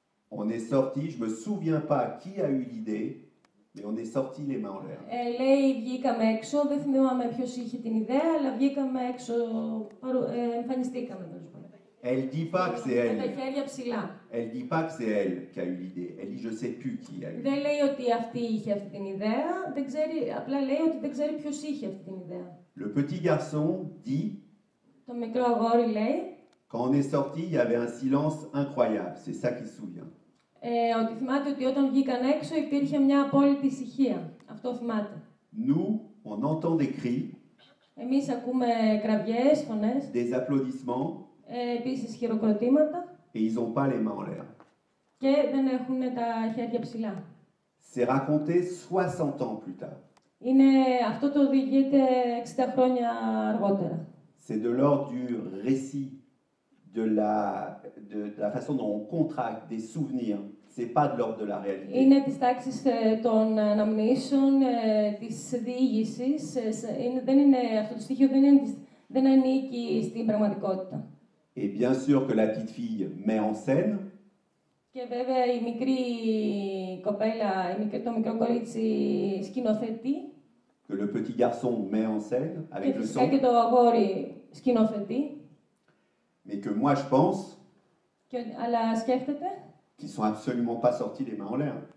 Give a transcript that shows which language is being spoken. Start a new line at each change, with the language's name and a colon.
French: On est sorti, je me souviens pas qui a eu l'idée, mais on est sorti les mains en l'air.
Greek: Λέει, βγήκαμε έξω, δεν θυμάμαι ποιος είχε την ιδέα, αλλά βγήκαμε έξω, εμφανιστήκαμε.
French: Elle dit pas que c'est elle.
Greek: Με τα χέρια ψηλά.
French: Elle dit pas que c'est elle qui a eu l'idée. Elle dit je sais plus qui a eu.
Greek: Δεν λέει ότι αυτή είχε αυτή την ιδέα, δεν ξέρει, απλά λέει ότι δεν ξέρει ποιος είχε αυτή την ιδέα.
French: Le petit garçon dit.
Greek: Το μικρό αγόρι λέει.
French: Quand on est sorti, il y avait un silence incroyable. C'est ça qu'il se souvient.
Greek: Ότι θυμάται ότι όταν βγήκαν έξω υπήρχε μια απόλυτη ησυχία. Αυτό θυμάται.
French: Nous, on entend des cris.
Greek: Εμείς ακούμε κραυγές, φωνές.
French: Des applaudissements.
Greek: Επίσης χειροκροτήματα.
French: Et ils n'ont pas les mains en l'air.
Greek: Και δεν έχουν τα χέρια ψηλά.
French: C'est raconté 60 ans plus tard.
Greek: Αυτό το διηγείται 60 χρόνια αργότερα.
French: C'est de l'ordre du récit, de la façon dont on contracte des souvenirs. C'est pas de l'ordre de la réalité.
Greek: Είναι της τάξης των αναμνήσεων, της διήγησης. Αυτό το στοιχείο δεν ανήκει στην πραγματικότητα.
French: Et bien sûr que la petite fille met en scène.
Greek: Και βέβαια η μικρή κοπέλα, το μικρό κορίτσι σκηνοθετεί.
French: Que le petit garçon met en scène avec
Greek: και
French: le
Greek: φυσικά
French: son.
Greek: Και το αγόρι σκηνοθετεί.
French: Mais que moi je pense.
Greek: Αλλά σκέφτεται.
French: Qu'ils sont absolument pas sortis les mains en l'air.